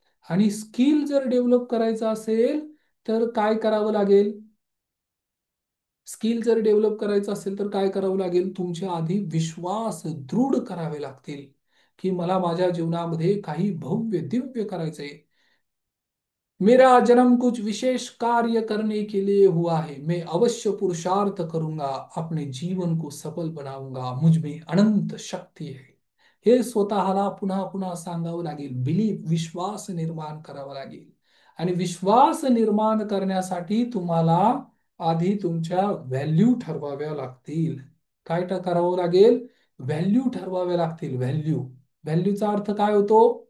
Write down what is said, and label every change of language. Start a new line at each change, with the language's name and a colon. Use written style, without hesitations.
Marathi: आणि स्किल जर डेव्हलप करायचं असेल तर काय करावं लागेल? स्किल जर डेव्हलप करायचं असेल तर काय करावं लागेल? तुमच्या आधी विश्वास दृढ करावे लागतील, की मला माझ्या जीवनामध्ये काही भव्य दिव्य करायचंय.
Hindi: मेरा जन्म कुछ विशेष कार्य करने के लिए हुआ है, मैं अवश्य पुरुषार्थ करूंगा, अपने जीवन को सफल बनाऊंगा, मुझ में अनंत शक्ती है.
Marathi: हे स्वतःला पुन्हा पुन्हा सांगावं लागेल. बिलीफ, विश्वास निर्माण करावा लागेल. आणि विश्वास निर्माण करण्यासाठी तुम्हाला आधी तुमच्या व्हॅल्यू ठरवाव्या लागतील. काय करावं लागेल? व्हॅल्यू ठरवाव्या लागतील. व्हॅल्यू, व्हॅल्यूचा अर्थ काय होतो?